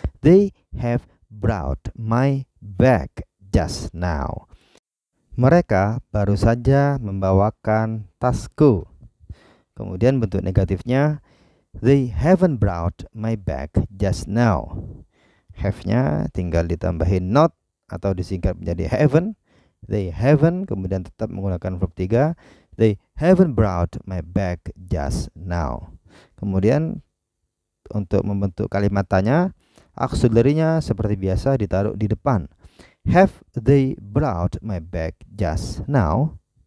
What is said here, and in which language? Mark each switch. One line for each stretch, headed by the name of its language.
English: They have brought my bag just now.
Indonesian: Mereka baru saja membawakan tasku. Kemudian bentuk negatifnya,
English: They haven't brought my bag just now.
Indonesian: Have-nya tinggal ditambahin not atau disingkat menjadi haven't.
English: They haven't,
Indonesian: kemudian tetap menggunakan verb 3.
English: They haven't brought my bag just now.
Indonesian: Kemudian untuk membentuk kalimat tanya, auxiliary-nya seperti biasa ditaruh di depan.
English: Have they brought my bag just now?